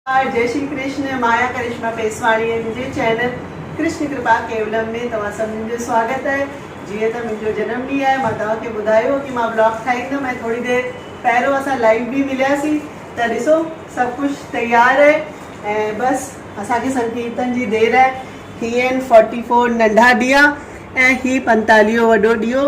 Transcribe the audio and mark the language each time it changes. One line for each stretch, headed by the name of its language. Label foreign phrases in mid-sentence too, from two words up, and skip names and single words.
Sindhi: जय श्री कृष्ण। माया करिश्मा पेसवाणी मुझे चैनल कृष्ण कृपा केवलम में तव्हां सभिनी जो स्वागत है। जीअं त मुंहिंजो जन्म ॾींहुं आहे, मां तव्हांखे ॿुधायो कि मां ब्लॉग ठाहींदमि ऐं थोड़ी देरि पहिरियों असां लाइव भी मिलियासीं। त ॾिसो सभु कुझु तयारु आहे ऐं बसि असांखे संकीर्तन जी देरि आहे। ही आहिनि 44 नंढा ॾीआ ऐं ही 45 वॾो ॾीओ।